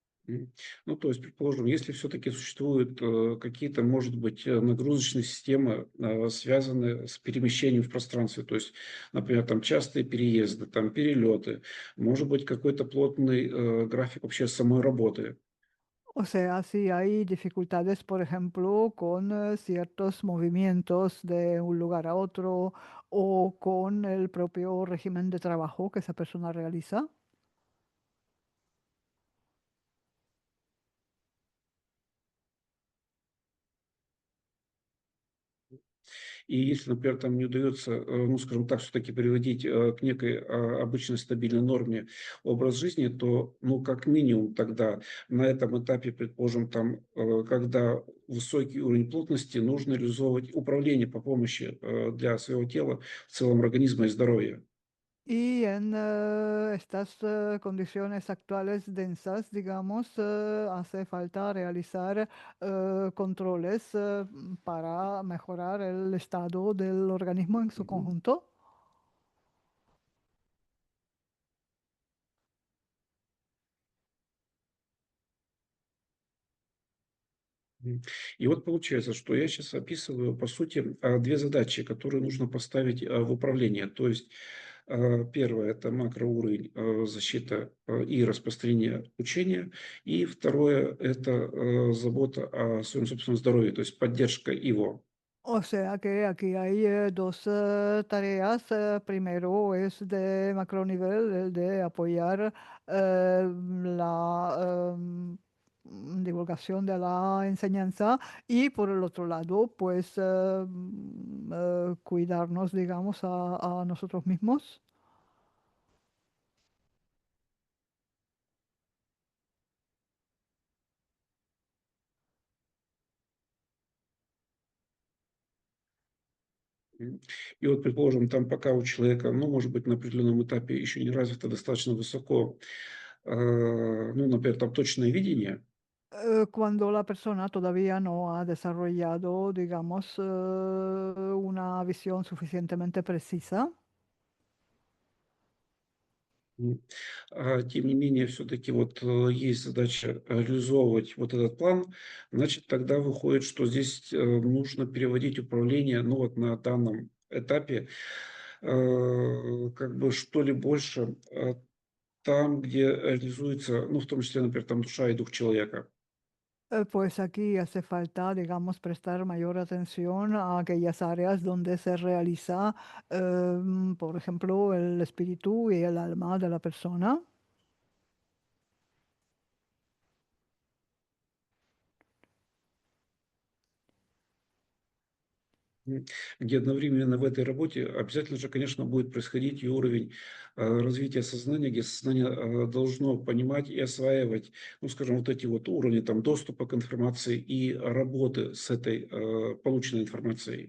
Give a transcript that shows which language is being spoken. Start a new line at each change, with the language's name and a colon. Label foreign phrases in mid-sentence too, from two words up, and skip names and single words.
Russian: Ну, то есть, предположим, если все-таки существуют какие-то, может быть, нагрузочные системы, связанные с перемещением в пространстве, то есть, например, там частые переезды, там перелеты, может быть, какой-то плотный график вообще самой работы.
Spanish: O sea, si hay dificultades, por ejemplo, con ciertos movimientos de un lugar a otro o con el propio régimen de trabajo que esa persona realiza.
Russian: И если, например, там не удается, ну, скажем так, все-таки приводить к некой обычной стабильной норме образ жизни, то, ну, как минимум тогда на этом этапе, предположим, там, когда высокий уровень плотности, нужно реализовывать управление по помощи для своего тела, в целом организма и здоровья.
Spanish: Y en estas condiciones actuales densas, digamos, hace falta realizar controles para mejorar el estado del organismo en su Мгм. conjunto.
Russian: И вот получается, что я сейчас описываю, по сути, две задачи, которые нужно поставить в управление. То есть первое – это макроуровень защита и распространение учения. И второе – это забота о своем собственном здоровье, то есть поддержка его.
Spanish: O sea que aquí hay dos tareas. Primero es de macronivel, el de apoyar la divulgación de la enseñanza y por el otro lado, pues cuidarnos, digamos, a nosotros mismos. М.
Russian: И вот, предположим, там пока у человека, ну, может быть, на определенном этапе еще не развито достаточно высоко, ну, например, там точное видение.
Spanish: Cuando la persona todavía no ha desarrollado, digamos, una visión suficientemente precisa.
Russian: Тем не менее, все-таки вот есть задача реализовывать вот этот план, значит, тогда выходит, что здесь нужно переводить управление, ну вот на данном этапе, как бы что ли больше там, где реализуется, ну, в том числе, например, там душа и дух человека.
Spanish: Pues aquí hace falta, digamos, prestar mayor atención a aquellas áreas donde se realiza, por ejemplo, el espíritu y el alma de la persona.
Russian: Где одновременно в этой работе обязательно же, конечно, будет происходить и уровень развития сознания, где сознание должно понимать и осваивать, ну, скажем, вот эти вот уровни там, доступа к информации и работы с этой полученной информацией.